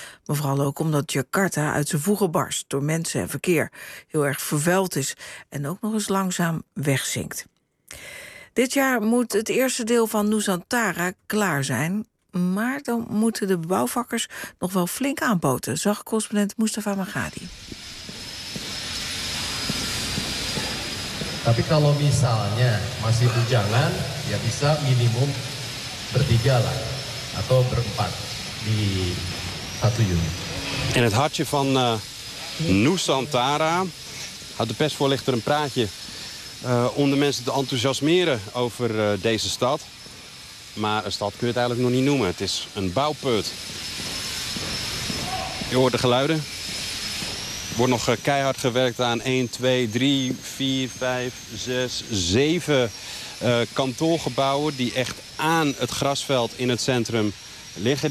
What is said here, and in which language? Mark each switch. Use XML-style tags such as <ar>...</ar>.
<nl>Maar vooral ook omdat Jakarta uit zijn voegen barst door mensen en verkeer, heel erg vervuild is en ook nog eens langzaam wegzinkt. Dit jaar moet het eerste deel van Nusantara klaar zijn, maar dan moeten de bouwvakkers nog wel flink aanboten, zag correspondent Mustafa Maghadi.</nl> <id>Tapi kalau misalnya masih bujangan, ya bisa minimum bertiga lah, atau berempat di satu unit.</id> <nl>In het hartje van Nusantara had de persvoorlichter een praatje om de mensen te enthousiasmeren over deze stad. Maar een stad kun je het eigenlijk nog niet noemen. Het is een bouwput. Je hoort de geluiden. Er wordt nog keihard gewerkt aan 1, 2, 3, 4, 5, 6, 7 kantoorgebouwen die echt aan het grasveld in het centrum liggen.</nl>